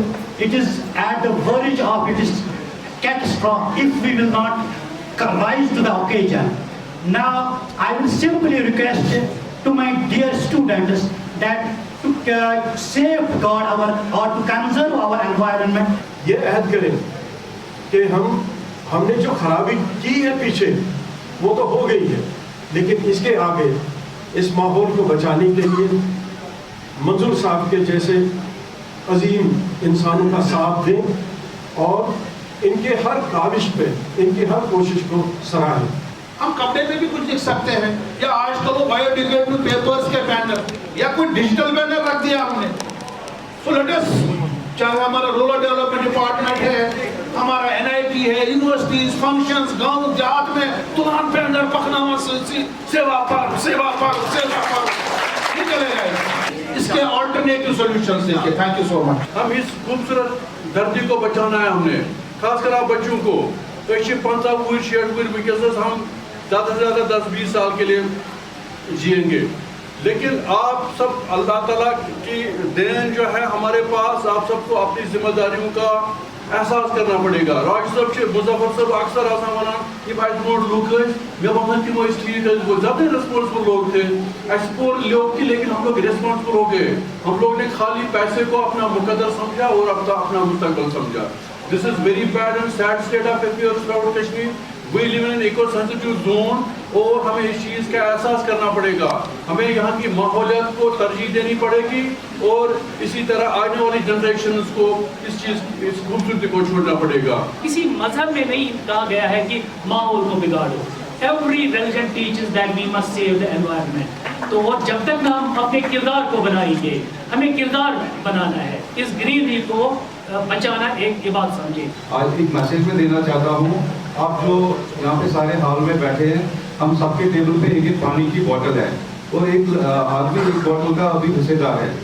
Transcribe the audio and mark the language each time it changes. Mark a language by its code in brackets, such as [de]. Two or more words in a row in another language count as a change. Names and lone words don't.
[en] It is at the verge of its catastrophe if we will not rise to the occasion. Now, I will simply request to my dear students that to safeguard our or to conserve our environment. [ur] یہ عہد کریں کہ ہم نے جو خرابی کی ہے پیچھے وہ تو ہو گئی ہے، لیکن اس کے آگے اس ماحول کو بچانے کے لیے منظور صاحب کے جیسے عظیم انسانوں کا ساتھ دیں اور ان کے ہر کاوش پہ، ان کی ہر کوشش کو سراہیں. ہم کپڑے میں بھی کچھ لکھ سکتے ہیں، یا آج کل وہ [en] biodegradable papers [ur] کے بینر یا کوئی [en] digital banner [ur] رکھ دیا ہم نے. [en] so let us, [ur] چاہے ہمارا [en] rural development department [ur] ہے، ہمارا NIT ہے، یونیورسٹیز، فنکشنز، گاؤں دیہات میں تران بینر پکھناوا سیوا پر یہ چلے گئے. اس کے [en] alternative solutions [ur] دیکھیں. [en] thank you so much. [ur] ہم اس خوبصورت دھرتی کو بچانا ہے، ہم نے خاص کر آپ بچوں کو. [ks] تو 50 وُہٕرۍ 60 وُہٕرۍ وٕنکٮ۪س [ur] ہم زیادہ سے زیادہ 10-20 سال کے لیے جئیں گے، لیکن آپ سب اللہ تعالیٰ کی دین جو ہے ہمارے پاس، آپ سب کو اپنی ذمہ داریوں کا احساس کرنا پڑے گا. راج صاحب سے مظفر صاحب اکثر آسان ونان یہ بڑھ بوڑھ لوگ مے باسان تم ٹھیک وہ زیادہ ریسپانسبل لوگ تھے. ایسے پور لوگ تھے لیکن ہم لوگ ریسپانسبل ہو گئے. ہم لوگ نے خالی پیسے کو اپنا مقدر سمجھا اور اپنا مستقبل سمجھا. [en] This is very bad and sad state of affairs throughout Kashmir. We live in an eco-sensitive zone [ur] اور ہمیں اس چیز کا احساس کرنا پڑے گا. ہمیں یہاں کی ماحولیات کو ترجیح دینی پڑے گی اور اسی طرح آنے والی جنریشنز کو اس خوبصورتی کو چھوڑنا پڑے گا. کسی مذہب میں نہیں کہا گیا ہے کہ ماحول کو بگاڑو. [en] Every religion teaches that we must save the environment. [ur] تو وہ جب تک ہم اپنے کردار کو بنائیں گے، ہمیں کردار بنانا ہے. اس گرینری کو بچانا ایک عبادت سمجھے. آج ایک میسیج میں دینا چاہتا ہوں. آپ جو یہاں پہ سارے ہال میں بیٹھے ہیں، ہم سب کے ٹیبل پہ ایک پانی کی بوتل ہے اور ایک آدمی ایک بوتل کا ابھی حصے دار ہے.